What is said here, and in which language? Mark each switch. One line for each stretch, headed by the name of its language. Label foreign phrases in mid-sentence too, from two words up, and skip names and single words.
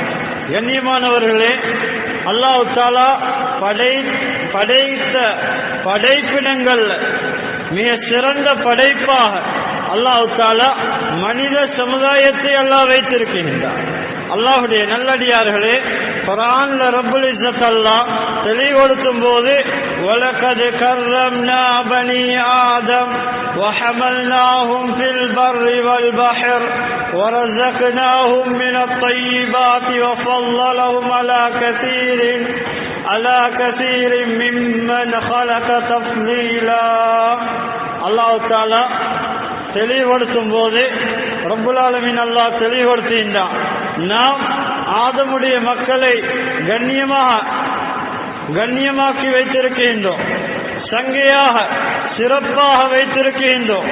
Tamil: கண்ணியமானவர்களே, அல்லாஹ் தஆலா படைத்த படைப்பினங்கள் மிக சிறந்த படைப்பாக அல்லாஹ் தஆலா மனித சமுதாயத்தை அல்லாஹ் வைத்திருக்கின்றான். அல்லாஹ்வுடைய நல்லடியார்களே, குர்ஆன்ல
Arabic: رب العزة
Tamil: அல்லாஹ் தெளிவுபடுத்தும் போது
Arabic: ولقد كرمنا بني آدم وحملناهم في البر والبحر ورزقناهم من الطيبات وفضلناهم على كثير ممن خلق تفضيلا.
Tamil: அல்லாஹ் தஆலா தெளிவுபடுத்தும் போது
Arabic: رب العالمين
Tamil: அல்லாஹ் தெளிவுபடுத்துகின்றான், நாம் ஆதமுடைய மக்களை கண்ணியமாக்கி வைத்திருக்கின்றோம், சங்கையாக சிறப்பாக வைத்திருக்கின்றோம்.